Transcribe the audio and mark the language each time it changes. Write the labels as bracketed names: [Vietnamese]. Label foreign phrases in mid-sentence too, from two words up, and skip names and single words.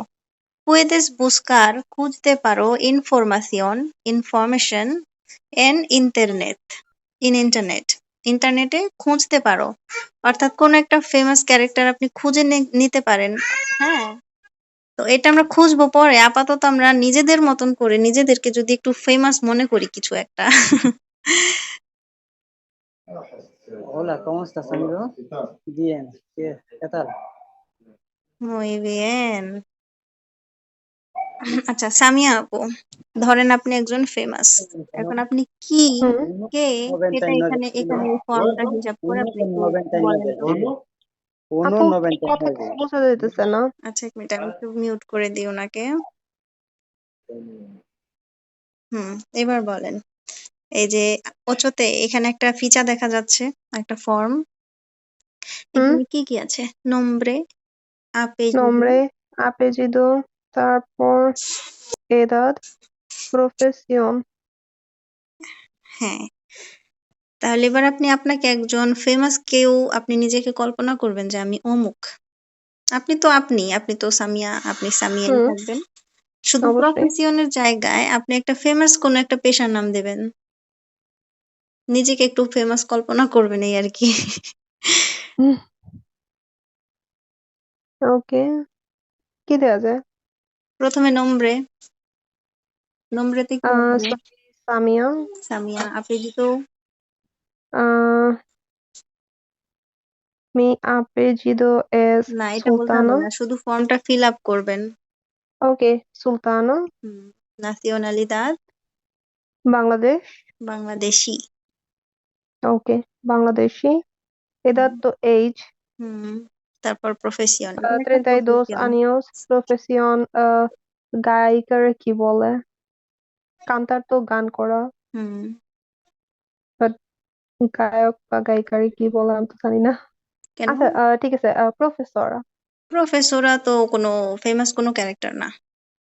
[Spanish] puedes buscar [Bangla] খুঁজতে পারো, [Spanish] información en internet, [Bangla] ইন্টারনেট, ইন্টারনেটে খুঁজতে পারো। অর্থাৎ কোন একটা ফেমাস ক্যারেক্টার আপনি খুঁজে নিতে পারেন। হ্যাঁ তো এটা আমরা খুঁজবো পরে, আপাতত আমরা নিজেদের মতন করে নিজেদেরকে যদি একটু ফেমাস মনে করি কিছু একটা। [Spanish] Hola, ¿cómo estás, amigo? Bien, ¿qué tal? muy bien। [Bangla] আচ্ছা সামিয়া আপু, ধরেন আপনি একজন ফেমাস, এখন আপনি কি, হুম কে, এটা 1.99. এখানে এখানে এই ফর্মটা হিসাব করে আপনি একটু বলেন 1.99. তো। আপু কথা 1.99. কিছু বোঝা যাইতেছে না। আচ্ছা এক মিনিট, আমি একটু মিউট করে দিই ওনাকে। হুম এবার বলেন। এই যে ওচোতে এখানে একটা ফিচা দেখা যাচ্ছে, একটা ফর্ম, হুম এখানে কি কি আছে? [Spanish] nombre, apellido, nombre, apellido, তারপর edad, profesión. [Bangla] হ্যাঁ তাহলে এবার আপনি আপনাকে একজন ফেমাস কেউ আপনি নিজেকে কল্পনা করবেন যে আমি অমুক। আপনি তো সামিয়া, আপনি সামিয়াই হুম থাকবেন। শুধু অবশ্যই। প্রফেশনের জায়গায় আপনি একটা ফেমাস কোনো একটা পেশার নাম দেবেন, নিজেকে একটু ফেমাস কল্পনা করবেন এই আর কি। ওকে, কি দেওয়া যায়? প্রথমে নম্রে, নম্রেতে কি আছে? [Spanish] soy সামিয়া। সামিয়া, apellido, আহ mi apellido es [Bangla] না এটা বলতে হবে Sultana. না, শুধু ফর্মটা ফিল আপ করবেন। ওকে, সুলতানা, nacionalidad, বাংলাদেশ। বাংলাদেশি। ওকে, বাংলাদেশি। edad হুম, তো age. হুম, তারপর প্রফেশন, এখানে একটা 32 প্রফেশন। [Spanish] años, profesión [Bangla] গায়িকার কি বলে? কান্তার তো গান করা, হুম বাট গায়ক বা গায়িকার কি বলে আমি তো জানি না। কেন? আচ্ছা ঠিক আছে, প্রফেসর। প্রফেসররা তো কোনো ফেমাস কোনো ক্যারেক্টার না।